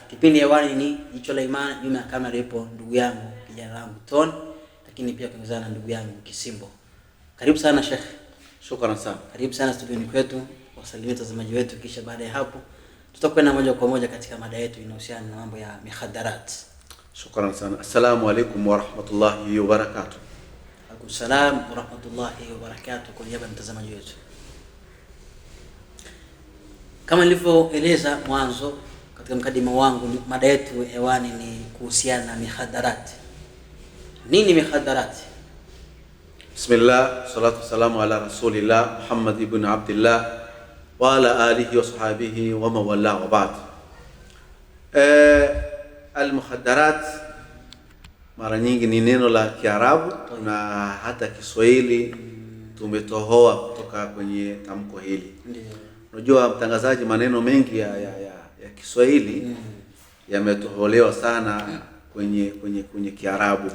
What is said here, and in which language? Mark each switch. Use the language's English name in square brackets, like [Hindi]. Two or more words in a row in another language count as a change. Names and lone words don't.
[Swahili] Kipindi hewani ni Jicho la Imani. Nyuma ya kamera ipo ndugu yangu kijana wangu Ton, lakini pia kuongozana na ndugu yangu Kisimbo. Karibu sana Sheikh. Shukrani sana. Karibu sana studioni kwetu. Wasalimie watazamaji wetu, kisha baada ya hapo tutakwenda moja kwa moja katika mada yetu inayohusiana na mambo ya mikhadarat. Shukrani sana. [Arabic] السلام عليكم ورحمة الله وبركاته. عليكم السلام ورحمة الله وبركاته. [Swahili] Kwa niaba ya mtazamaji wetu, kama nilivyoeleza mwanzo katika mkadima wangu, mada yetu hewani ni kuhusiana na mikhadarat. Nini mikhadarat? [Arabic] بسم الله، الصلاة والسلام على رسول الله محمد بن عبد الله وعلى آله وصحبه وموالاه وبعد. [Swahili] Al-mukhadarat mara nyingi ni neno la Kiarabu na hata Kiswahili tumetohoa kutoka kwenye tamko hili. Unajua mtangazaji, maneno mengi ya Kiswahili yametoholewa sana kwenye Kiarabu.